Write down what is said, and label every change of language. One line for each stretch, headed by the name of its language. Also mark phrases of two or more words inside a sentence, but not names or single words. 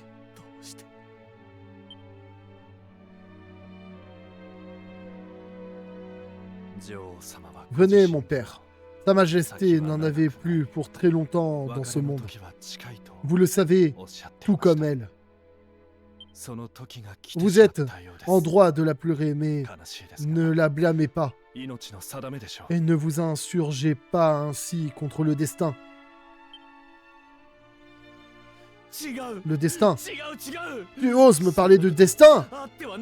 Japanese: どうして
French: Venez, mon père. Sa Majesté n'en avait plus pour très longtemps dans ce monde. Vous le savez, tout comme elle. Vous êtes en droit de la pleurer, mais ne la blâmez pas. Et ne vous insurgez pas ainsi contre le destin.
Japanese: 違う
French: Le destin.
Japanese: 違う違う
French: Tu oses me parler de destin?
Japanese: あってはな